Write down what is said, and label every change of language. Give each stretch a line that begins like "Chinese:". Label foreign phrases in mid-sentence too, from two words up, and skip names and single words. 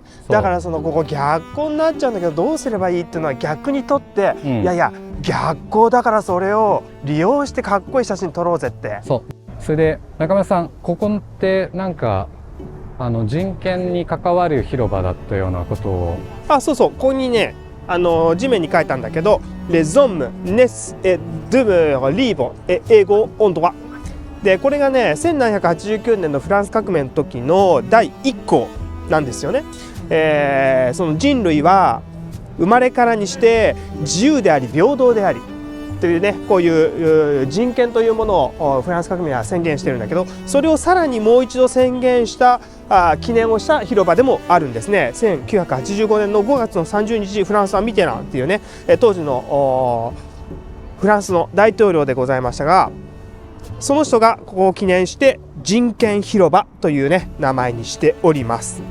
Japanese: だからここ逆光になっちゃうんだけど、どうすればいいっていうのは逆に撮って、いやいや逆光だからそれを利用してかっこいい写真撮ろうぜって。それで中村さん、ここってなんか人権に関わる広場だったようなことを。そうそう、ここにね地面に書いたんだけど、
French: Les hommes naissent et demeurent libres et égaux en droit。
Japanese: でこれがね1789年のフランス革命の時の第1項なんですよね。その人類は生まれからにして自由であり平等でありというね、こういう人権というものをフランス革命は宣言してるんだけど、それをさらにもう一度宣言した記念をした広場でもあるんですね。1985年の5月の30日、フランスはミテランっていうね当時のフランスの大統領でございましたが、その人がここを記念して人権広場というね名前にしております。